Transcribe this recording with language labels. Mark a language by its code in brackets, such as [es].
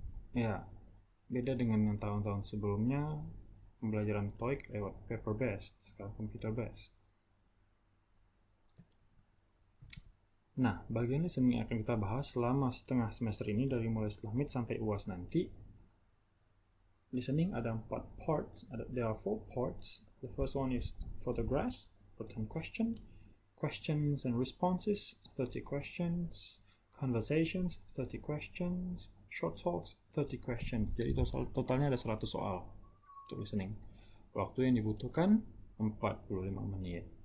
[id] Ya, beda dengan yang tahun-tahun sebelumnya, pembelajaran TOEIC lewat paper based, sekarang computer based. Nah, bagian listening yang akan kita bahas selama setengah semester ini, dari mulai setelah Meet sampai UAS nanti. Listening ada 4 parts. [en] There are 4 parts. The first one is photographs for 10 questions, questions and responses 30 questions, conversations 30 questions, short talks 30 questions. [id] Jadi totalnya ada 100 soal untuk listening. Waktu yang dibutuhkan 45 menit.